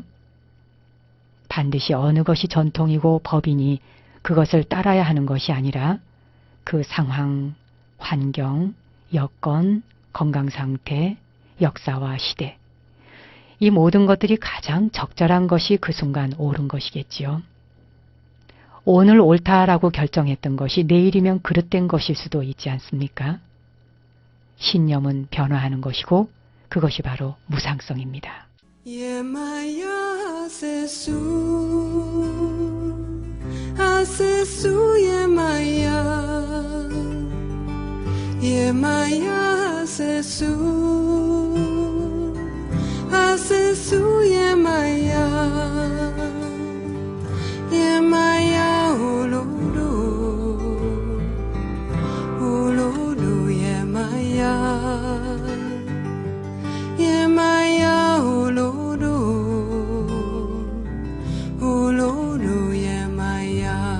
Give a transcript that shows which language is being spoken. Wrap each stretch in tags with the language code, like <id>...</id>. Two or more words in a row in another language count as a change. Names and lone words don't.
<ko>반드시 어느 것이 전통이고 법이니 그것을 따라야 하는 것이 아니라 그 상황, 환경, 여건, 건강상태, 역사와 시대, 이 모든 것들이 가장 적절한 것이 그 순간 옳은 것이겠지요. 오늘 옳다라고 결정했던 것이 내일이면 그릇된 것일 수도 있지 않습니까? 신념은 변화하는 것이고 그것이 바로 무상성입니다.</ko> <yo>Yemaya sesu, asesu Yemaya, Yemaya sesu, asesu Yemaya, Yemaya olodo, olodo Yemaya, Yemaya olodo, olodo Yemaya,</yo>